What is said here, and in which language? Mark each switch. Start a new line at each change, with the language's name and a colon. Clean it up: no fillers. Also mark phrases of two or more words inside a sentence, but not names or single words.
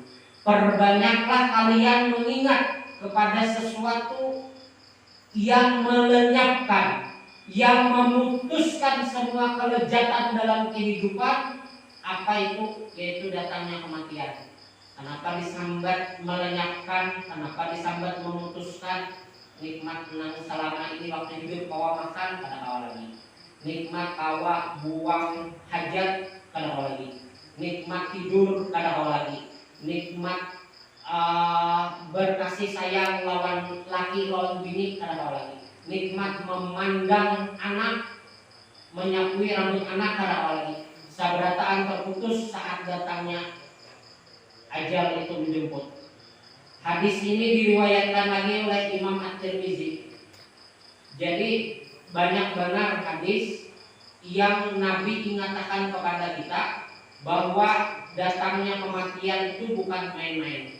Indonesian: Perbanyaklah kalian mengingat kepada sesuatu yang melenyapkan, yang memutuskan semua kelezatan dalam kehidupan. Apa itu? Yaitu datangnya kematian.
Banjar: Kenapa disambat melenyapkan? Kenapa disambat memutuskan? Nikmat nang selama ini waktu hidup kawa makan, kada kawa lagi. Nikmat kawa buang hajat, kada kawa lagi. Nikmat tidur, kada kawa lagi. Nikmat berkasih sayang lawan laki lawan bini, kada kawa lagi. Nikmat memandang anak, menyapui rambut anak, kada kawa lagi. Sabarataan terputus saat datangnya ajal itu menjemput.
Indonesian: Hadis ini diriwayatkan lagi oleh Imam At-Tirmizi. Jadi banyak benar hadis yang Nabi ingatkan kepada kita bahwa datangnya kematian itu bukan main-main.